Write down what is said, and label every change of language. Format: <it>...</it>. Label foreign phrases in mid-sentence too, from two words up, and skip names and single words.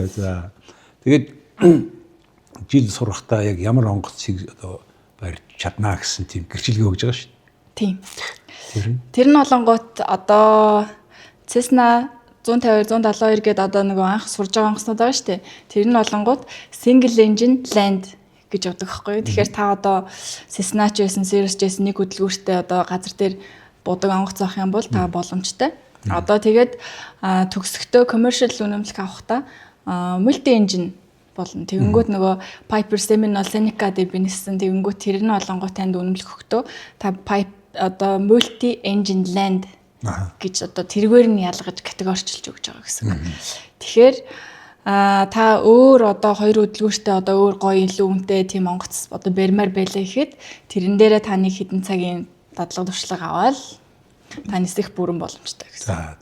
<mn>За тэгээд жил сурахтаа яг ямар онгоцыг одоо барьж чаднаа гэсэн тийм гэрчилгээ өгж байгаа шүү дээ. Тийм. Тэр нь олонгууд одоо Cessna 152 172 гэдэг одоо нөгөө анх сурж байгаа онгоцнууд байгаа шүү дээ. Тэр нь олонгууд</mn> <en>single engine land</en> <mn>гэж явдаг байхгүй юу. Тэгэхээр та одоо Cessna ч байсан, Cirrus ч байсан нэг хөдөлгөөртэй одоо газар дээр будаг онгоц авах юм бол та боломжтой. Одоо тэгээд төгсөхдөө commercial үнэмлэх авахдаа</mn> <en>multi engine</en> <mn>болно. Тэгэнгүүт нөгөө Piper Seminole Seneca дээр бинэссэн тэгэнгүүт тэр нь олонгууд танд үнэмлэх өгтөө та pipe одоо</mn> <en>multi engine land</en> <mn>гэж одоо тэргээр нь ялгаж категоричилж өгч байгаа гэсэн. Тэгэхээр та өөр одоо хоёр хөдөлгөөртэй одоо өөр гоё илүү үнэтэй тийм онгоц одоо барьмаар байлаа гэхэд тэрэн дээрээ таны хэдэн цагийн дадлага туршлага аваад та нисэх бүрэн боломжтой гэсэн.</mn>